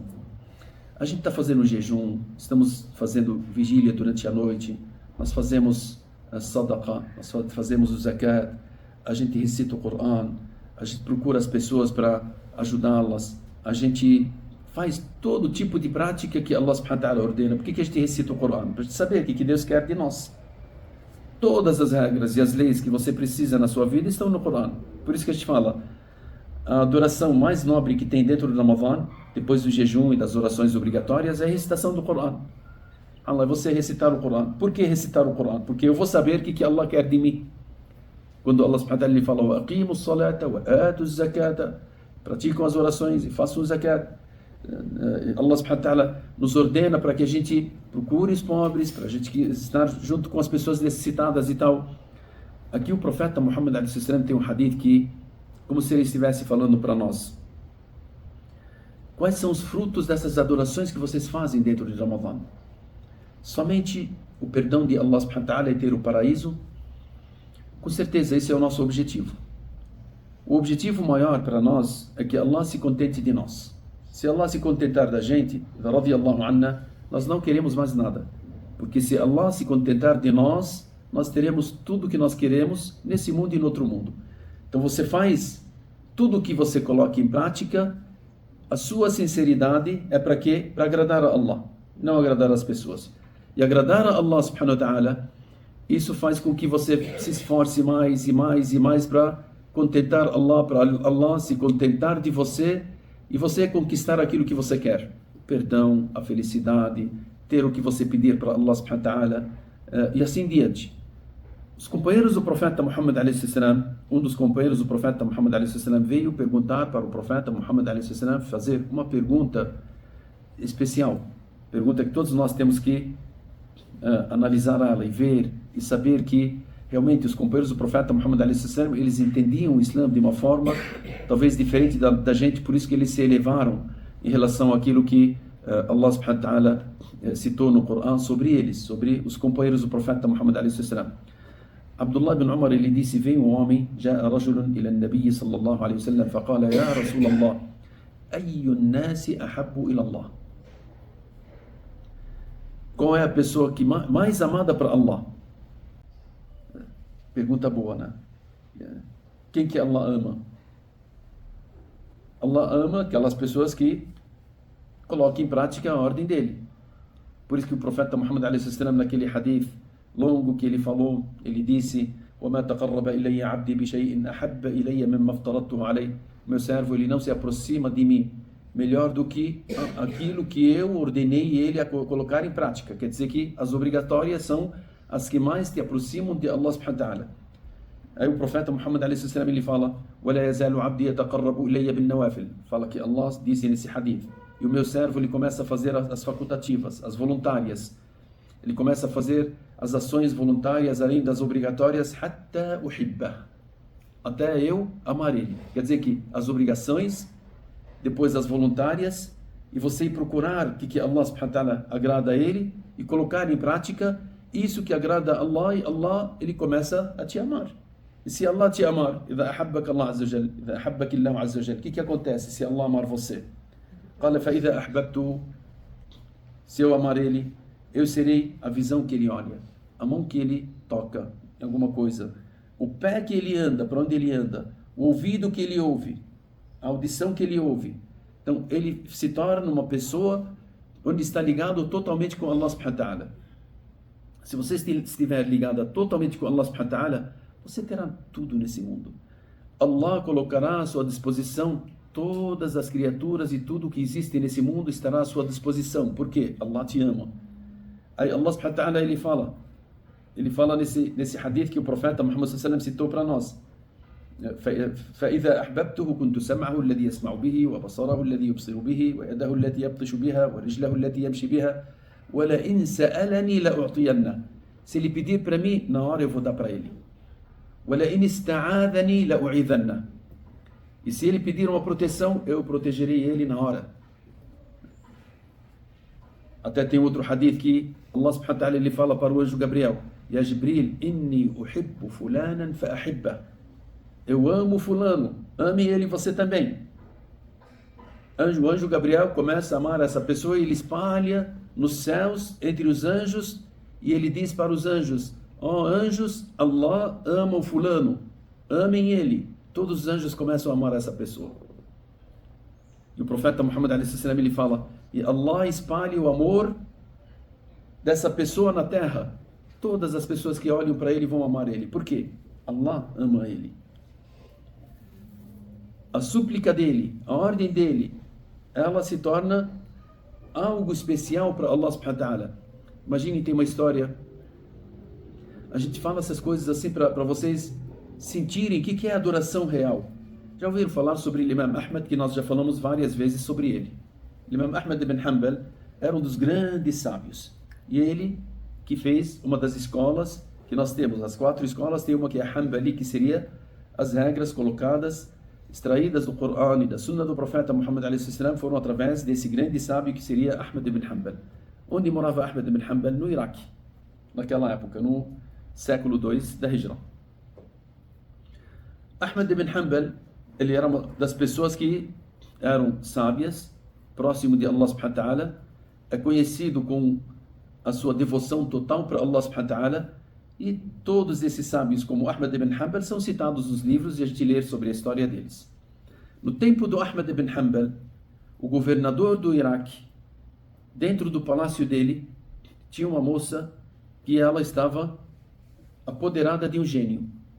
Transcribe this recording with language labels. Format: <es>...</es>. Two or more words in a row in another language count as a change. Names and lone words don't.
<pt>A gente está fazendo jejum, estamos fazendo vigília durante a noite, nós fazemos a sadaqa, nós fazemos o zakat, a gente recita o Corão, a gente procura as pessoas para ajudá-las, a gente faz todo tipo de prática que Allah</pt> <ar>سبحانه وتعالى</ar> <pt>ordena. Por que a gente recita o Corão? Para a gente saber o que Deus quer de nós. Todas as regras e as leis que você precisa na sua vida estão no Corão. Por isso que a gente fala, a adoração mais nobre que tem dentro do Ramadã, depois do jejum e das orações obrigatórias, é a recitação do Corão. Allah, você recitar o Corão. Por que recitar o Corão? Porque eu vou saber o que Allah quer de mim. Quando Allah</pt> <ar>سبحانه وتعالى</ar> <pt>fala,</pt> <ar>أقيموا الصلاة وآتوا الزكاة,</ar> <pt>praticam as orações e façam o zakat. Allah</pt> <ar>سبحانه وتعالى</ar> <pt>nos ordena para que a gente procure os pobres, para a gente estar junto com as pessoas necessitadas e tal. Aqui o profeta Muhammad a.s. tem um hadith que, como se ele estivesse falando para nós. Quais são os frutos dessas adorações que vocês fazem dentro de Ramadã? Somente o perdão de Allah</pt> <ar>سبحانه وتعالى</ar> <pt>e ter o paraíso? Com certeza esse é o nosso objetivo. O objetivo maior para nós é que Allah se contente de nós. Se Allah se contentar da gente,</pt> <ar>رضي الله عنا,</ar> <pt>nós não queremos mais nada. Porque se Allah se contentar de nós, nós teremos tudo o que nós queremos nesse mundo e no outro mundo. Então você faz tudo o que você coloca em prática, a sua sinceridade é para quê? Para agradar a Allah, não agradar as pessoas. E agradar a Allah</pt> <ar>سبحانه وتعالى,</ar> <pt>isso faz com que você se esforce mais e mais e mais para contentar Allah, para Allah se contentar de você e você conquistar aquilo que você quer. Perdão, a felicidade, ter o que você pedir para Allah</pt> <ar>سبحانه وتعالى</ar> <pt>e assim diante. Os companheiros do profeta Muhammad a.s., um dos companheiros do profeta Muhammad a.s. veio perguntar para o profeta Muhammad a.s. fazer uma pergunta especial. Pergunta que todos nós temos que analisar ela e ver e saber que realmente os companheiros do profeta Muhammad a.s. eles entendiam o Islã de uma forma talvez diferente da gente, por isso que eles se elevaram em relação àquilo que Allah</pt> <ar>سبحانه وتعالى</ar> <pt>citou no Corão sobre eles, sobre os companheiros do profeta Muhammad a.s. Abdullah ibn Umar ele disse, veio um homem,</pt> <ar>جاء رجل إلى النبي صلى الله عليه وسلم فقال يا رسول الله أي الناس أحب إلى الله.</ar> <pt>Qual é a pessoa que mais amada para Allah? Pergunta boa, né? Quem que Allah ama? Allah ama aquelas pessoas que colocam em prática a ordem dele. Por isso que o profeta Muhammad a.s. naquele hadith longo que ele falou, ele disse,</pt> <ar>وَمَا تَقَرَّبَ إِلَيَّ عَبْدِي بِشَيْءٍ أَحَبَّ إِلَيَّ مِمَّا افْتَرَضْتُهُ عَلَيْهِ.</ar> <pt>Meu servo, ele não se aproxima de mim melhor do que aquilo que eu ordenei ele a colocar em prática. Quer dizer que as obrigatórias são as que mais te aproximam de Allah</pt> <ar>سبحانه وتعالى.</ar> <pt>Aí o profeta Muhammad a.s. ele fala,</pt> <ar>وَلَا يَزَالُ عَبْدِي يَتَقَرَّبُ إِلَيَّ بِالنَّوَافِلِ.</ar> <pt>Fala que Allah disse nesse hadith. E o meu servo, ele começa a fazer as facultativas, as voluntárias. Ele começa a fazer as ações voluntárias além das obrigatórias,</pt> <ar>حتى أحب,</ar> <pt>até eu amar ele. Quer dizer que as obrigações, depois as voluntárias, e você ir procurar o que Allah</pt> <ar>سبحانه وتعالى</ar> <pt>agrada a ele e colocar em prática isso que agrada a Allah, e Allah ele começa a te amar. E se Allah te amar,</pt> <ar>إذا أحبك الله عز وجل, إذا أحبك الله عز وجل,</ar> <pt>o que acontece se Allah amar você?</pt> <ar>قال فإذا أحببته,</ar> <pt>se eu amar ele, eu serei a visão que ele olha, a mão que ele toca em alguma coisa, o pé que ele anda, para onde ele anda, o ouvido que ele ouve, a audição que ele ouve. Então ele se torna uma pessoa onde está ligado totalmente com Allah</pt> <ar>سبحانه وتعالى.</ar> <pt>Se você estiver ligado totalmente com Allah</pt> <ar>سبحانه وتعالى,</ar> <pt>você terá tudo nesse mundo. Allah colocará à sua disposição todas as criaturas e tudo que existe nesse mundo estará à sua disposição. Por quê? Allah te ama. Aí Allah</pt> <ar>سبحانه وتعالى</ar> <pt>ele fala nesse hadith que o profeta Muhammad</pt> <ar>صلى الله عليه وسلم</ar> <pt>citou para nós.</pt> <ar>فإذا أحببته كنت سمعه الذي يسمع به وبصره الذي يبصر به ويده التي يبطش بها ورجله التي يمشي بها ولئن سألني لأعطينه.</ar> <pt>Se ele pedir para mim, na hora eu vou dar para ele.</pt> <ar>ولئن استعاذني لأعيذنه.</ar> <pt>E se ele pedir uma proteção, eu protegerei ele na hora. Até tem outro hadith que Allah</pt> <ar>سبحانه وتعالى</ar> <pt>ele fala para o anjo Gabriel,</pt> <ar>يا جبريل إني أحب فلانا فأحب.</ar> <pt>Eu amo fulano, ame ele você também. O anjo Gabriel começa a amar essa pessoa e ele espalha nos céus, entre os anjos, e ele diz para os anjos, anjos, Allah ama o fulano, amem ele. Todos os anjos começam a amar essa pessoa. E o profeta Muhammad a.s. ele fala, e Allah espalha o amor dessa pessoa na terra. todas as pessoas que olham para ele vão amar ele. Por quê? Allah ama ele. A súplica dele, a ordem dele, ela se torna algo especial para Allah</pt> <ar>سبحانه وتعالى.</ar> <pt>Imagine, tem uma história. A gente fala essas coisas assim para vocês sentirem o que é adoração real. Já ouviram falar sobre o Imam Ahmad, que nós já falamos várias vezes sobre ele. O Imam Ahmad ibn Hanbal era um dos grandes sábios. E ele que fez uma das escolas que nós temos. As 4 escolas, tem uma que é a Hanbali, que seria as regras colocadas, extraídas do Corão e da Sunna do profeta Muhammad a.s. foram através desse grande sábio que seria Ahmad ibn Hanbal. Onde morava Ahmad ibn Hanbal? No Iraque, naquela época, no século II da Hijra. Ahmad ibn Hanbal, ele era uma das pessoas que eram sábias, próximo de Allah</pt> <ar>سبحانه وتعالى,</ar> <pt>é conhecido com a sua devoção total para Allah</pt> <ar>سبحانه وتعالى,</ar> <pt>e todos esses sábios, como Ahmad ibn Hanbal, são citados nos livros e a gente lê sobre a história deles. No tempo do Ahmad ibn Hanbal, o governador do Iraque, dentro do palácio dele, tinha uma moça que ela estava apoderada de um gênio.</pt>